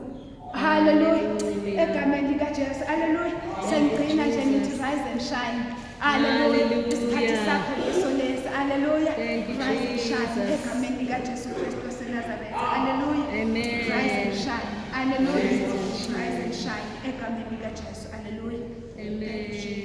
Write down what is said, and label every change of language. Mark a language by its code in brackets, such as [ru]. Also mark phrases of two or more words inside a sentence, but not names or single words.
[zu] Hallelujah. Egameni likaJesu. Hallelujah. Sengigcina nje ngithi [en] rise and shine. [zu] Hallelujah. Isikhathi sakho leso lesi. [en] Hallelujah. Rise and shine. [zu] Egameni likaJesu Kristu waseNazaretha. Hallelujah. Amen. [en] Rise and shine. Hallelujah. Rise and shine. [zu] Egameni likaJesu. Hallelujah. Amen.